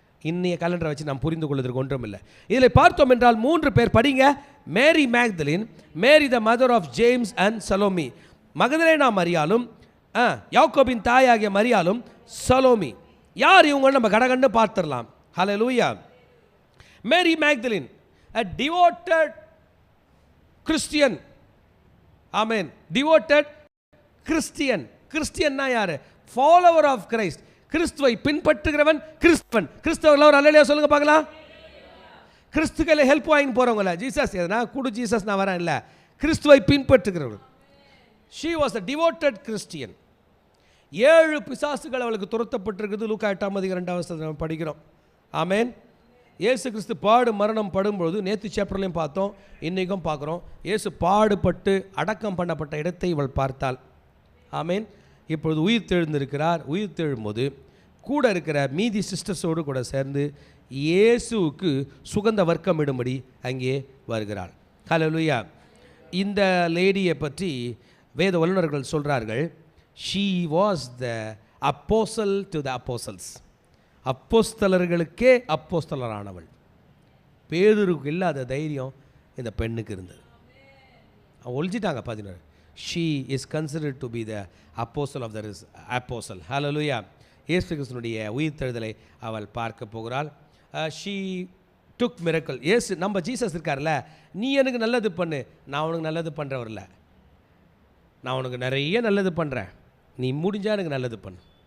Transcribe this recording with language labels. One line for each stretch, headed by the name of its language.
Tamil: இன்னைய கேலண்டரை வச்சு நாம் புரிந்து கொள்வதற்கு ஒன்றும் இல்லை. இதில் பார்த்தோம் என்றால் 3 பேர் படிங்க.
English: Mary Magdalene, Mary the mother of James and Salome.
Tamil: Magdalene மரியாலும், யாக்கோபின் தாயாகிய மரியாலும், சலோமி. யார் இவங்க? நம்ம கடகண்டு பார்த்துடலாம். ஹல்லேலூயா.
English: Mary Magdalene, a devoted Christian. Amen. Devoted Christian.
Tamil: கிறிஸ்டியன்னா யாரு?
English: follower of Christ.
Tamil: கிறிஸ்துவை பின்பற்றுகிறவன் கிறிஸ்தவன். கிறிஸ்தவர்கள் ஒரு அல்லேலூயா சொல்லுங்க பார்க்கலாம். கிறிஸ்துக்களை ஹெல்ப் வாங்கி போறவங்கள, ஜீசஸ் எதனா குடு ஜீசஸ் நான் வரேன் இல்லை, கிறிஸ்துவை பின்பற்றுகிறவர்கள்.
English: she was a devoted Christian.
Tamil: 7 பிசாசுகள் அவளுக்கு துரத்தப்பட்டிருக்குது. லூக்கா 8ஆம் அதிகாரம் 2ஆம் வசனத்தை நம்ம படிக்கிறோம். ஆமென். இயேசு கிறிஸ்து பாடு மரணம் படும்பொழுது, நேற்று சாப்டர்லையும் பார்த்தோம், இன்றைக்கும் பார்க்குறோம், இயேசு பாடுபட்டு அடக்கம் பண்ணப்பட்ட இடத்தை இவள் பார்த்தாள். ஆமேன். இப்பொழுது உயிர் தெழுந்திருக்கிறார். உயிர் தெழும்போது கூட இருக்கிற மீதி சிஸ்டர்ஸோடு கூட சேர்ந்து இயேசுவுக்கு சுகந்த வர்க்கம் இடும்படி அங்கே வருகிறாள். ஹல்லேலூயா. இந்த லேடியை பற்றி வேத வல்லுநர்கள் சொல்கிறார்கள்,
English: she was the apostle to the apostles.
Tamil: அப்போஸ்தலர்களுக்கே அப்போஸ்தலரானவள். பேதுருக்கு இல்லாத தைரியம் இந்த பெண்ணுக்கு இருந்தது. அவன் ஒழிச்சிட்டாங்க 16.
English: she is considered to be the apostle of the apostle.
Tamil: hallelujah. இயேசு கிறிஸ்துவினுடைய உயிர்த்தெழுதலை அவள் பார்க்க போகிறாள்.
English: she took miracle.
Tamil: ஏசு நம்ம ஜீசஸ் இருக்கார்ல, நீ எனக்கு நல்லது பண்ணு, நான் உனக்கு நல்லது பண்ணுறவரில்ல, நான் உனக்கு நிறைய நல்லது பண்ணுறேன், நீ முடிஞ்சால் எனக்கு நல்லது பண்ணு.